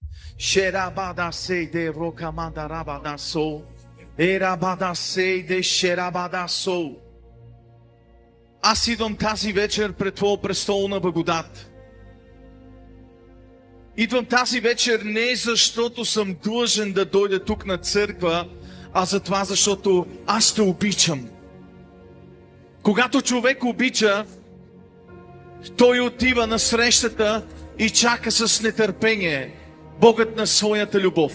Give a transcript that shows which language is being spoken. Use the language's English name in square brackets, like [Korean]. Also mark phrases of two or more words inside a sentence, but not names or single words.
[Bulgarian] Шерабада сейде рокамада рабада со. Ерабада сейде шерабада со. Аз идвам тази вечер пред Твоя престол на благодат. Идвам тази вечер не защото съм длъжен да дойда тук на църква, а за това, защото аз те обичам. Когато човек обича, той отива на срещата и чака с нетърпение Богът на своята любов.